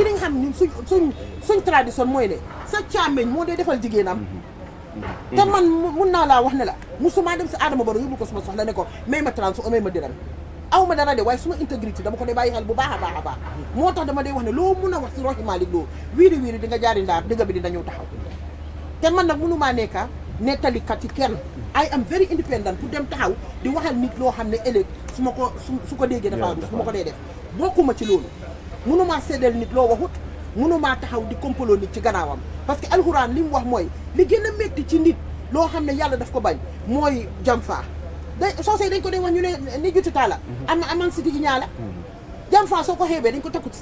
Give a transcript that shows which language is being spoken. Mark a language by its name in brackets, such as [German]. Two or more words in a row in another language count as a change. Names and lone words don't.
[Wolof] li nga xam ñun suñ tradition mooy ne sa càmmeñ moo dee defal jigéenam te man mun naa laa wax ne la musuma dem si Adama Barrow yóbbu ko suma soxla ne ko may ma trans o may ma diram aw ma dara de waaye suma intégrité dama ko dee bàyyi xel bu baax a baax a baax moo tax dama dee wax ne loo mun a wax si roxi Malick loo wiiri wiiri di nga jaari ndaar dëgg bi dina ñëw taxaw te man nag mënumaa nekka nettalikat yi kenn [English] I am very independent [Wolof] pour dem taxaw di waxal nit loo xam ne ëllëg su ma ko su ko déggee dafa su ma ko dee def bokkuma ci loolu mënumaa seddal nit loo waxut mënumaa taxaw di kompaloo nit ci gannaawam [French] parce que [Wolof] alxuraan li mu wax mooy li gën a métti ci nit loo xam ne yàlla daf ko bañ mooy jamfaa soosey dañ ko dee wax ñu ne ni jutu taala aman si di ñaala jamfaa soo ko xeebee dañ ko takku ci